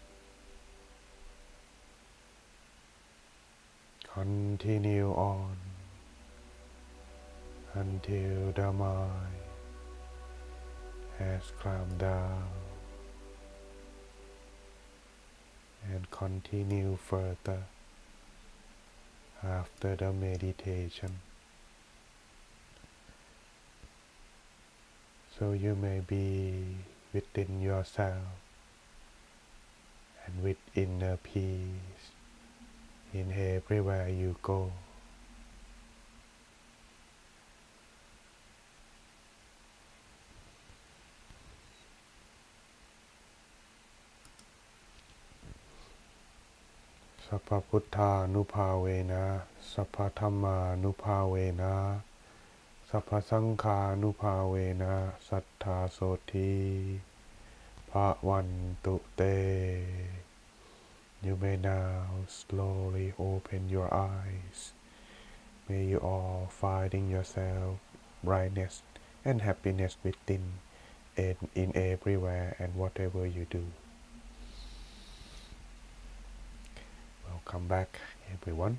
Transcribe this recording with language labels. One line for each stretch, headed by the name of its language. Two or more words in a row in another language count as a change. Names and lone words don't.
English: Continue on until the mind has calmed down, and continue further after the meditation. So you may be within yourself and with inner peace in everywhere you go.
Pali: Sappha Puttha Nupavena, Sappha Dhamma Nupavena, Sappha Sankha Nupavena, Sattha Soti Bhavantu Te.
English: You may now slowly open your eyes. May you all finding yourself brightness and happiness within and in everywhere and whatever you do. Welcome back, everyone.